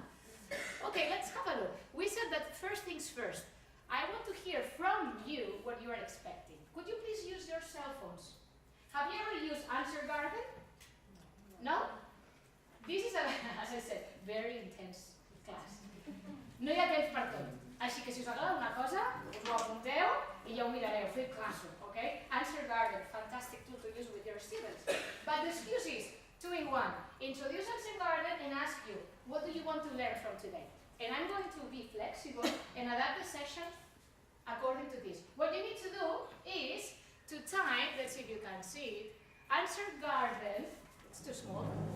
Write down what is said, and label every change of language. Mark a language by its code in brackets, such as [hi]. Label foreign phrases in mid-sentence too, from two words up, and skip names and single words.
[en] Okay, let's have a look. We said that first things first. I want to hear from you what you are expecting. Could you please use your cell phones? Have you ever used Answer Garden? No? This is, as I said, very intense class. [ca] No hi ha temps per tot. Així que si us agrada una cosa, us ho apunteu i ja ho mirareu, feu classo, okay? [en] Answer Garden, fantastic tool to use with your students. But the excuse is 2 in 1. Introduce Answer Garden and ask you, what do you want to learn from today? And I'm going to be flexible and adapt the session according to this. What you need to do is to type, let's see if you can see it, Answer Garden, it's too small.